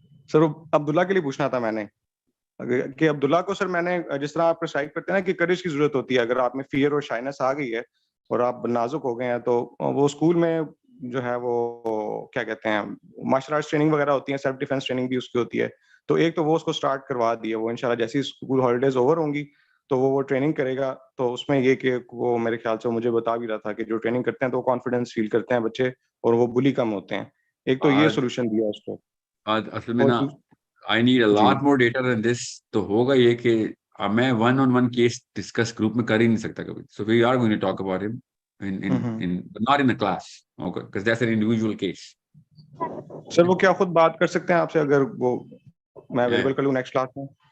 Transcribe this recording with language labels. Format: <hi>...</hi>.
<ur>سر عبداللہ کے لیے پوچھنا تھا میں نے کہ عبداللہ کو سر میں نے جس طرح آپ پرسکرائب کرتے ہیں نا کہ کریج کی ضرورت ہوتی ہے, اگر آپ میں فیئر اور شائنس آ گئی ہے اور آپ نازک ہو گئے ہیں تو وہ اسکول میں جو ہے وہ کیا کہتے ہیں مارشل آرٹس ٹریننگ وغیرہ ہوتی ہے, سیلف ڈیفینس ٹریننگ بھی اس کی ہوتی ہے. تو ایک تو وہ اس کو اسٹارٹ کروا دی ہے, وہ انشاءاللہ جیسی اسکول ہالیڈیز اوور ہوں گی تو وہ ٹریننگ کرے گا. تو اس میں یہ کہ وہ میرے خیال سے مجھے بتا بھی رہا تھا کہ جو ٹریننگ کرتے ہیں تو وہ کانفیڈینس فیل کرتے ہیں بچے اور وہ بلی کم ہوتے ہیں. ایک تو یہ سولوشن دیا اس کو. اصل میں نا</ur> <en>I need a lot more data than this.</en> <ur>تو ہوگا یہ کہ میں</ur> <en>one on one case discuss</en> <ur>group میں کر ہی نہیں سکتا کبھی.</ur> <en>So we are going to talk about him but not in the class, okay, because that's an individual case.</en> <ur>سر وہ کیا خود بات کر سکتے ہیں آپ سے اگر وہ میں اویلیبل کر لوں نیکسٹ کلاس میں؟</ur>